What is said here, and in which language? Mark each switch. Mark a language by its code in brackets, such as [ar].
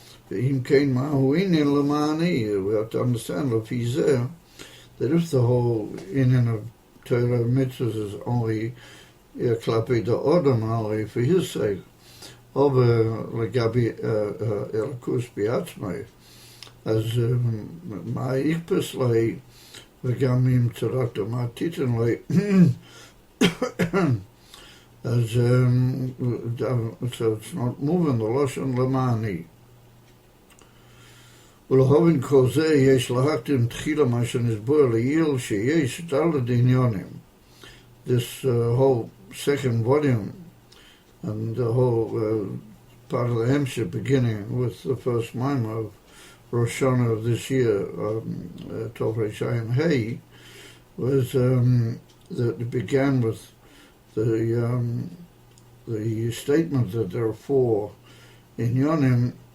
[en] We have to understand that if the whole inyan of Torah mitzvahs is only klapi the odom, only for his sake, over legabi elakus biatzmai, as ma'ikpes lei [he] וגם אם צדקת מה תיתן לי, [en] אז so it's not moving the לשון למעני. [he] ולהבין כל זה יש להקדים תחילה מה שנסבור לעיל שיש דלת עניונים. [en] This whole second volume and the whole part of the hemshech beginning with the first Maimon of Rosh Hashanah of this year, Tovreish Ain Hey, was that it began with the statement that there are 4 inyanim